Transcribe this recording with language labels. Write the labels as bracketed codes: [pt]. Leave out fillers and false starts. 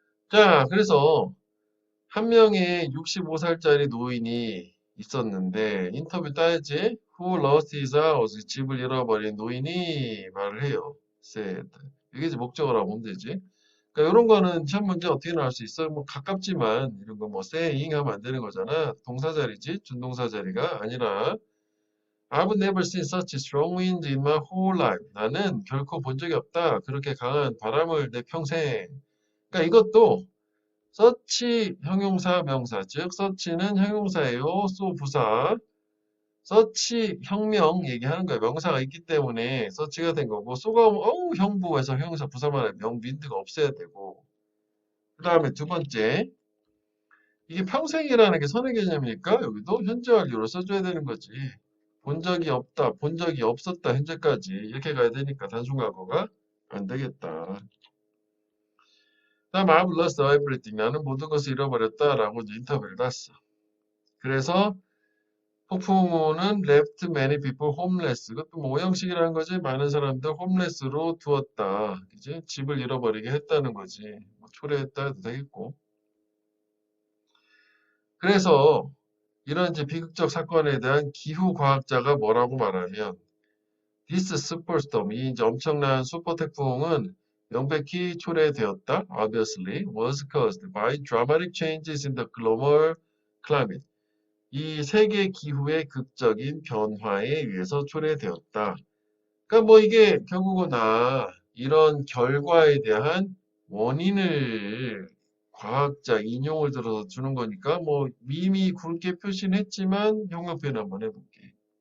[ko] 자, 그래서 한 명의 65살짜리 노인이 있었는데 인터뷰 따야지. [en] Who lost his house? [ko] 집을 잃어버린 노인이 말을 해요. [en] said. [ko] 이게 이제 목적어라고 보면 되지. 그러니까 이런 거는 시험 문제 어떻게 나올 수 있어? 뭐 가깝지만 이런 거 뭐 saying 하면 안 되는 거잖아. 동사 자리지. 준동사 자리가 아니라 [en] I've never seen such strong wind in my whole life. [ko] 나는 결코 본 적이 없다. 그렇게 강한 바람을 내 평생. 그러니까 이것도 서치 형용사 명사 즉 서치는 형용사예요. 소 부사 서치 혁명 얘기하는 거예요. 명사가 있기 때문에 서치가 된 거고 소가 오면 어우 형부에서 형용사 부사만 하면 윈드가 없어야 되고 그 다음에 두 번째 이게 평생이라는 게 선의 개념이니까 여기도 현재 완료로 써줘야 되는 거지. 본 적이 없다, 본 적이 없었다, 현재까지 이렇게 가야 되니까 단순 과거가 안 되겠다. [en] 다음 I've lost everything. [ko] 나는 모든 것을 잃어버렸다라고 이제 인터뷰를 땄어. 그래서 폭풍우는 [en] left many people homeless. [ko] 그것도 뭐 오형식이라는 거지. 많은 사람들 홈레스로 두었다. 그지? 집을 잃어버리게 했다는 거지. 뭐 초래했다 해도 되겠고. 그래서 이런 이제 비극적 사건에 대한 기후 과학자가 뭐라고 말하면 [en] This superstorm, [ko] 이 이제 엄청난 슈퍼 태풍은 명백히 초래되었다. [en] Obviously was caused by dramatic changes in the global climate. [ko] 이 세계 기후의 극적인 변화에 의해서 초래되었다. 그러니까 뭐 이게 결국은 이런 결과에 대한 원인을 과학자 인용을 들어서 주는 거니까 뭐 이미 굵게 표시는 했지만 형용 표현 한번 해볼게.